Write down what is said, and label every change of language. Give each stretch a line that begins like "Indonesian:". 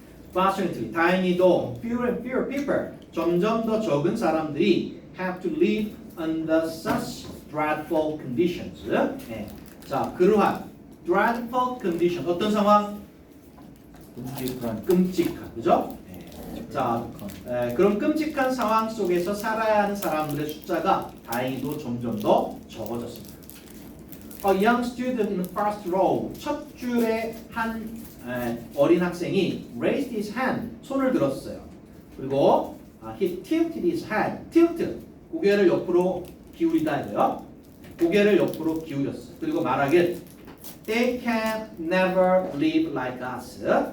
English: Fortunately,
Korean: 다행히도
English: fewer and fewer people,
Korean: 점점 더 적은 사람들이
English: have to live under such dreadful conditions.
Korean: 자, 그러한
English: dreadful condition,
Korean: 어떤 상황? 끔찍한, 그죠? 자, 그런 끔찍한 상황 속에서 살아야 하는 사람들의 숫자가 다행히도 점점 더 적어졌습니다.
English: A young student in the first row,
Korean: 첫 줄에 한 어린 학생이
English: raised his hand,
Korean: 손을 들었어요. 그리고
English: he tilted his head, tilt,
Korean: 고개를 옆으로 기울이다 해요. 고개를 옆으로 기울였어요. 그리고 말하길
English: They can never live like us.